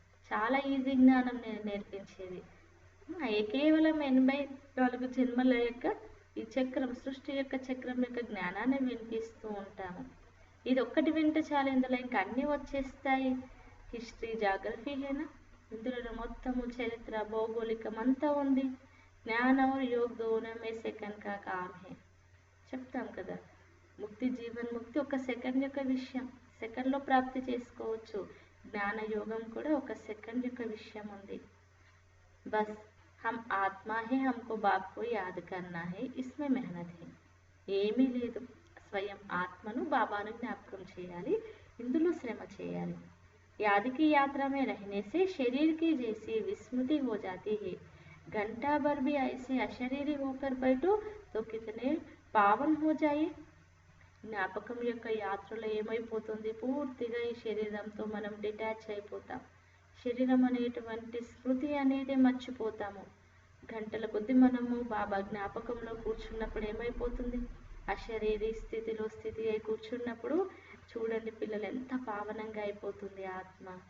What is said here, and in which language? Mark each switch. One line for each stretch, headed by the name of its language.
Telugu: చాలా ఈజీ జ్ఞానం నేను నేర్పించేది. కేవలం 84 జన్మల యొక్క ఈ చక్రం, సృష్టి యొక్క చక్రం యొక్క జ్ఞానాన్ని వినిపిస్తూ ఉంటాము. ఇది ఒక్కటి వింటే చాలు, ఇందులో ఇంకా అన్నీ వచ్చేస్తాయి. హిస్టరీ, జాగ్రఫీ హేనా, ఇందులో మొత్తము చరిత్ర, భౌగోళికం అంతా ఉంది.
Hindi: జ్ఞాన और योग दोनों में सेकंड का काम है.
Telugu: చెప్తాం కదా, ముక్తి జీవన్ ముక్తి ఒక సెకండ్ యొక్క విషయం, సెకండ్లో ప్రాప్తి చేసుకోవచ్చు. జ్ఞాన యోగం కూడా ఒక సెకండ్ యొక్క విషయం ఉంది.
Hindi: బస్ హమ్ ఆత్మా హే, హమ్కో బాప్ కో యాద్ కర్నా హే, ఇస్మే మెహనత్ హే.
Telugu: ఏమీ లేదు, స్వయం ఆత్మను, బాబాను జ్ఞాపకం చేయాలి, ఇందులో శ్రమ చేయాలి.
Hindi: याद की यात्रा में रहने से शरीर की जैसी विस्मृति हो जाती है. घंटा भर भी ऐसे अशरीरी होकर बैठो तो कितने पावन हो जाए.
Telugu: జ్ఞాపకం యొక్క యాత్రలో ఏమైపోతుంది, పూర్తిగా ఈ శరీరంతో మనం డిటాచ్ అయిపోతాం. శరీరం అనేటువంటి స్మృతి అనేది మర్చిపోతాము. గంటల కొద్ది మనము బాబా జ్ఞాపకంలో కూర్చున్నప్పుడు ఏమైపోతుంది, అశరీరీ స్థితిలో స్థితి అయి కూర్చున్నప్పుడు చూడండి పిల్లలు ఎంత పావనంగా అయిపోతుంది ఆత్మ.